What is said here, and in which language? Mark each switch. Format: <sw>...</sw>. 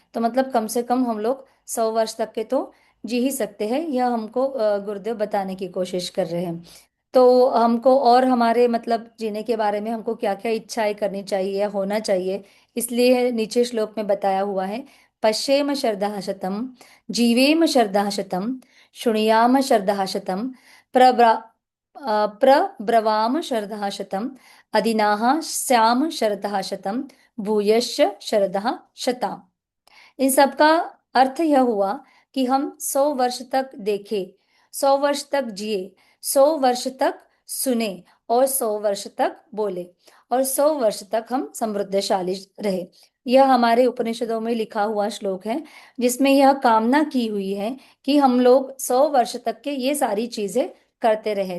<hi>तो मतलब कम से कम हम लोग 100 वर्ष तक के तो जी ही सकते हैं, यह हमको गुरुदेव बताने की कोशिश कर रहे हैं। तो हमको और हमारे मतलब जीने के बारे में हमको क्या क्या इच्छाएं करनी चाहिए या होना चाहिए, इसलिए नीचे श्लोक में बताया हुआ है।</hi> <sa>पश्येम शरदः शतम्, जीवेम शरदः शतम्, शृणुयाम शरदः शतम्, प्रब्रा प्रब्रवाम शरदः शतम्, अदिनाः स्याम शरदः शतम्, भूयश्च शरदः शताम्।</sa> <hi>इन सब का अर्थ यह हुआ कि हम 100 वर्ष तक देखें, 100 वर्ष तक जिए, 100 वर्ष तक सुने, और 100 वर्ष तक बोले, और 100 वर्ष तक हम समृद्धशाली रहे। यह हमारे उपनिषदों में लिखा हुआ श्लोक है, जिसमें यह कामना की हुई है कि हम लोग 100 वर्ष तक के ये सारी चीजें करते रहे।</hi>